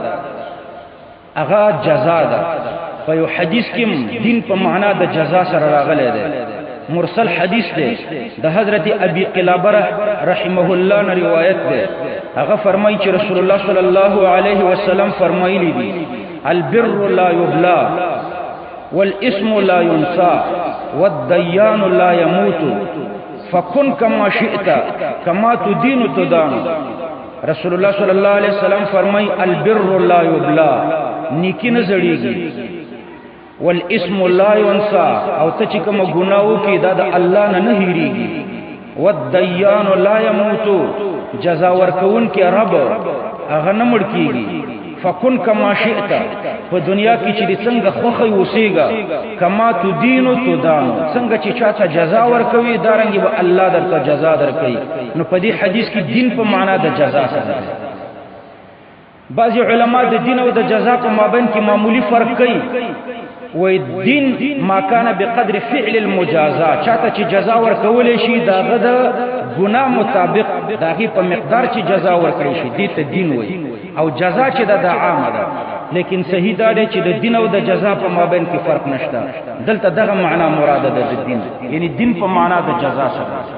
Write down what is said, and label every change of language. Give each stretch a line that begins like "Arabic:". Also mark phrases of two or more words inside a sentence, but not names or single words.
Pashto: هغه جزا ده په یو حدیث کې دین په معنا د جزا سره راغلی دی مرسل حدیث دی د حضرت ابي قلابه
Arabic: رحمه الله
Pashto: نه روایت ده هغه فرمایي چې رسول الله
Arabic: صلی الله علیه وسلم
Pashto: فرمایلی دي
Arabic: البر لا يبلى والاسم لا ينسى والديان لا يموت فكن كما شئت كما تدين تدان
Pashto: رسول الله
Arabic: صلی الله علیه وسلم
Pashto: فرمای
Arabic: البر لا يبلى
Pashto: نیکی نه زړیږي
Arabic: والاسم لا ينسى
Pashto: او ته چې کوم ګناو کې دا د الله نه هېریږي
Arabic: والديان لا يموت
Pashto: جزا ورکون کې رب هغه نه مړ کیږي
Arabic: فكن كما شئت
Pashto: په دنیا کې چې څنګه خوخه اوسېګا
Arabic: کما تدین تدان
Pashto: څنګه چې چاته جزا ورکوي دارنګي به الله درته جزا درکړي نو په دې حدیث کې دین په معنا د جزا سره بعض علما د دین او د جزا په مابین کې معمولی فرق کوي وې دین
Arabic: ما کان بقدر فعل المجازات
Pashto: چاته چې جزا ورکول شي داغه د ګناه مطابق داغه په مقدار چې جزا ورکړي شي دې ته دین وایي او جزا چې د عامه ده لیکن صحیح دا دی چې د دین او د جزا په مابین کې فرق نشته دلته دغه معنا مراد ده د دین یعنی دین په معنا د جزا سره